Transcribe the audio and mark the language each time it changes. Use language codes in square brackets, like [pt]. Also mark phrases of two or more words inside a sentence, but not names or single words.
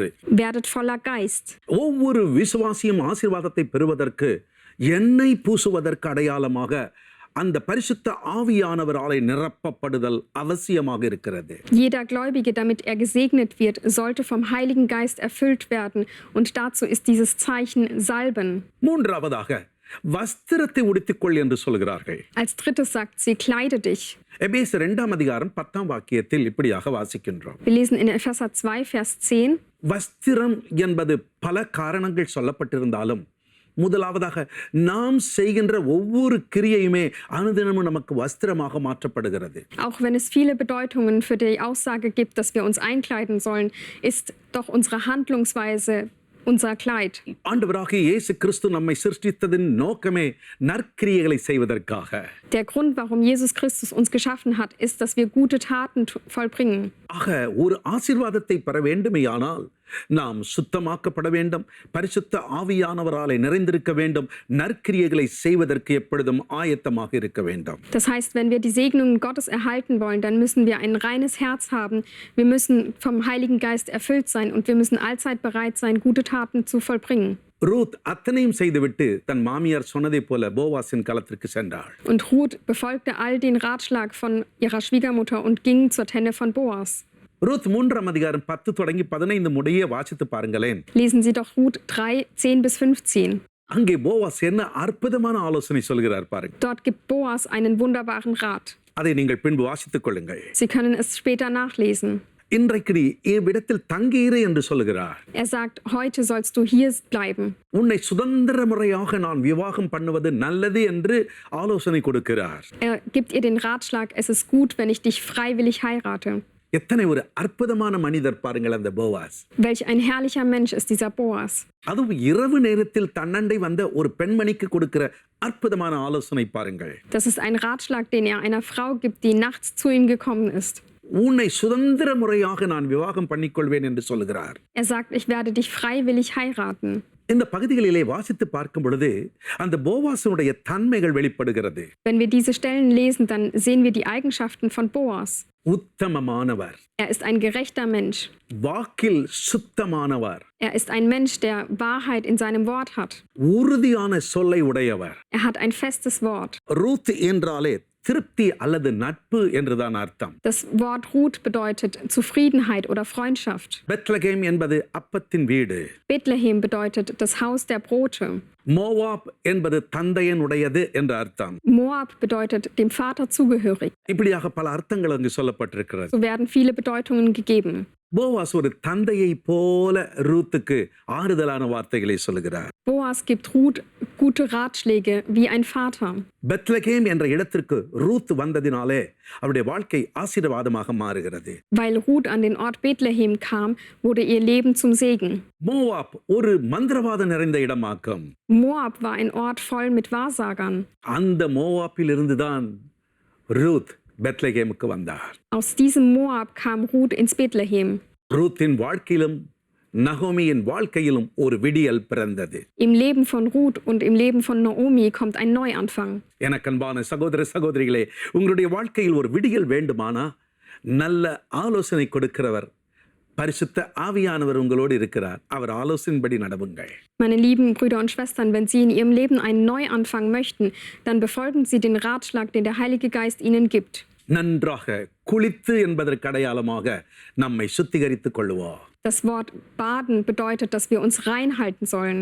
[de] werdet voller Geist. [ta] ஒவ்வொரு விசுவாசியும் ஆசீர்வாதத்தை பெறுவதற்கு எண்ணெய் பூசுவதற்கு அடையாளமாக அந்த பரிசுத்த ஆவியானவராலே நிரப்பப்படுதல் அவசியமாக இருக்கிறது. [de] Jeder Gläubige, damit er gesegnet wird, sollte vom Heiligen Geist erfüllt werden, und dazu ist dieses Zeichen Salben. [ta] மூன்றாவதாக வஸ்திரத்தை உடுத்திக்கொள் என்று சொல்கிறார்கள். [de] Als drittes sagt sie, kleide dich. [ta] எபேசியர் 2ஆம் அதிகாரம் 10ஆம் வாக்கியத்தில் இப்படியாக வாசிக்கின்றோம். [de] Wir lesen in Epheser 2, Vers 10. [ta] வஸ்திரம் என்பது பல காரணங்கள் சொல்லப்பட்டிருந்தாலும் முதலாவதாக நாம் செய்கின்ற ஒவ்வொரு கிரியையுமே அனுதினமும் நமக்கு வஸ்திரமாக மாற்றப்படுகிறது. [de] Auch wenn es viele Bedeutungen für die Aussage gibt, dass wir uns einkleiden sollen, ist doch unsere Handlungsweise unser Kleid. [ta] ஆண்டவராகிய இயேசு கிறிஸ்து நம்மை சிருஷ்டித்ததின் நோக்கமே நற்கிரியைகளை செய்வதற்காக. [de] Der Grund, warum Jesus Christus uns geschaffen hat, ist, dass wir gute Taten vollbringen. [ta] ஆக ஒரு ஆசீர்வாதத்தை பெற வேண்டுமேயானால் நாம் சுத்தமாக்கப்பட வேண்டும், பரிசுத்த ஆவியானவராலே நிறைந்திருக்க வேண்டும், நற்கிரியைகளை செய்வதற்கு எப்பொழுதும் ஆயத்தமாக இருக்க வேண்டும். [de] Das heißt, wenn wir die Segnungen Gottes erhalten wollen, dann müssen wir ein reines Herz haben. Wir müssen vom Heiligen Geist erfüllt sein und wir müssen allzeit bereit sein, gute Taten zu vollbringen. [ta] ரூத் அத்தனையும் செய்துவிட்டு தன் மாமியார் சொன்னதை போல போவாசின் களத்திற்கு சென்றாள். [de] Und Ruth befolgte all den Ratschlag von ihrer Schwiegermutter und ging zur Tenne von Boas. [ta] ரூத் 3ஆம் அதிகாரம் 10 தொடங்கி 15 முடிய வாசித்து பாருங்களேன். [de] Lesen Sie doch Ruth 3, 10 bis 15. [ta] அங்கே போவாஸ் என்ன அற்புதமான ஆலோசனை சொல்கிறார் பாருங்க. [de] Dort gibt Boas einen wunderbaren Rat. [ta] அதை நீங்கள் பின்பு வாசித்துக் கொள்ளுங்கள். [de] Sie können es später nachlesen. [ta] இன்றைக்கு நீ இவ்விடத்தில் தங்கியிரு என்று சொல்கிறார். [de] Er sagt, heute sollst du hier bleiben. [ta] உன்னை சுதந்திர முறையாக நான் விவாகம் பண்ணுவது நல்லது என்று ஆலோசனை கொடுக்கிறார். [de] Er gibt ihr den Ratschlag, es ist gut, wenn ich dich freiwillig heirate. [ta] எத்தனை ஒரு அற்புதமான மனிதர் பாருங்கள் அந்த போவாஸ். [de] Welch ein herrlicher Mensch ist dieser Boas. [ta] அதுவும் இரவு நேரத்தில் தன்னண்டை வந்த ஒரு பெண்மணிக்கு கொடுக்கிற அற்புதமான ஆலோசனை பாருங்கள். [de] Das ist ein Ratschlag, den er einer Frau gibt, die nachts zu ihm gekommen ist. [ta] உன்னை சுதந்திர முறையாக நான் விவாகம் பண்ணிக்கொள்வேன் என்று சொல்கிறார். [de] Er sagt, ich werde dich freiwillig heiraten. [ta] இந்த பகுதிகளிலே வாசித்து பார்க்கும் பொழுது அந்த போவாசுடைய தன்மைகள் வெளிப்படுகிறது. [de] Wenn wir diese Stellen lesen, dann sehen wir die Eigenschaften von Boas. [ta] உத்தமமானவர். [de] Er ist ein gerechter Mensch. [ta] வாக்கில் சுத்தமானவர். [de] Er ist ein Mensch, der Wahrheit in seinem Wort hat. [ta] உறுதியான சொல்லை உடையவர். [de] Er hat ein festes Wort. [ta] ரூத் என்றாலே திருப்தி அல்லது நட்பு என்றுதான் அர்த்தம். [de] Das Wort Ruth bedeutet Zufriedenheit oder Freundschaft. [ta] பெத்லகேம் என்பது அப்பத்தின் வீடு. [de] Bethlehem bedeutet das Haus der Brote. [ta] மோவாப் என்பது தந்தையனுடையது என்ற அர்த்தம். [de] Moab bedeutet dem Vater zugehörig. [ta] இப்படியாக பல அர்த்தங்கள் அங்கு சொல்லப்பட்டிருக்கிறது. [de] So werden viele Bedeutungen gegeben. [ta] போவாஸ் ஒரு தந்தையை போல ரூத்துக்கு ஆறுதலான வார்த்தைகளை சொல்கிறார். [de] Boas gibt Ruth gute Ratschläge wie ein Vater. [ta] பெத்லகேம் என்ற இடத்திற்கு ரூத் வந்ததினாலே அவருடைய வாழ்க்கை ஆசீர்வாதமாக மாறுகிறது. [de] Weil Ruth an den Ort Bethlehem kam, wurde ihr Leben zum Segen. [ta] மோவாப் ஒரு மந்திரவாதம் நிறைந்த இடமாக்கும். [de] Moab war ein Ort voll mit Wahrsagern. [ta] அந்த மோவாப்பில் இருந்துதான் ரூத் பெத்லகேமுக்கு வந்தார். [de] Aus diesem Moab kam Ruth ins Bethlehem. [ta] ரூத்தின் வாழ்க்கையிலும் நகோமியின் வாழ்க்கையிலும் ஒரு விடியல் பிறந்தது. [de] Im Leben von Ruth und im Leben von Naomi kommt ein Neuanfang. [ta] எனக்கு அன்பான சகோதர சகோதரிகளே, உங்களுடைய வாழ்க்கையில் ஒரு விடியல் வேண்டுமானா நல்ல ஆலோசனை கொடுக்கிறவர் பரிசுத்த ஆவியானவர் உங்களோடு இருக்கிறார். அவர் ஆலோசனைப்படி நடவுங்கள். [de] Meine lieben Brüder und Schwestern, wenn Sie in Ihrem Leben einen Neuanfang möchten, dann befolgen Sie den Ratschlag, den der Heilige Geist Ihnen gibt. [ta] நன்றாக குளித்து என்பதற்கு அடையாளமாக நம்மை சுத்திகரித்துக் கொள்வோம். [de] Das Wort baden bedeutet, dass wir uns reinhalten sollen.